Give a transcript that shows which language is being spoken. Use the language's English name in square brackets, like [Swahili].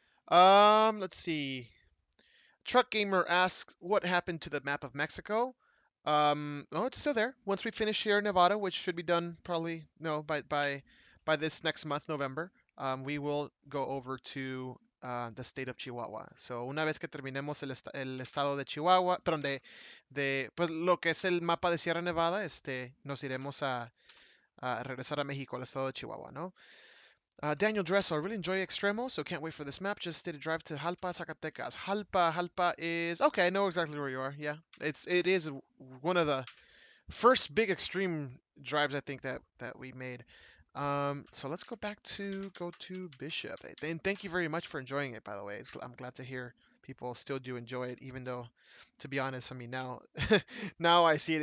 [English] Let's see. Truck Gamer asks, what happened to the map of Mexico? Oh, it's still there. Once we finish here in Nevada, which should be done probably no by this next month, November, we will go over to the state of Chihuahua. [Spanish] So una vez que terminemos el estado de Chihuahua, perdón, pues lo que es el mapa de Sierra Nevada, nos iremos a regresar a México, al estado de Chihuahua, ¿no? [English] Daniel Dressel, I really enjoy Extremo, so can't wait for this map. Just did a drive to Jalpa, Zacatecas. Jalpa is okay. I know exactly where you are. Yeah, it is one of the first big extreme drives I think that we made. So let's go to Bishop. And thank you very much for enjoying it. By the way, I'm glad to hear people still do enjoy it, even though, to be honest, I mean now now I see it.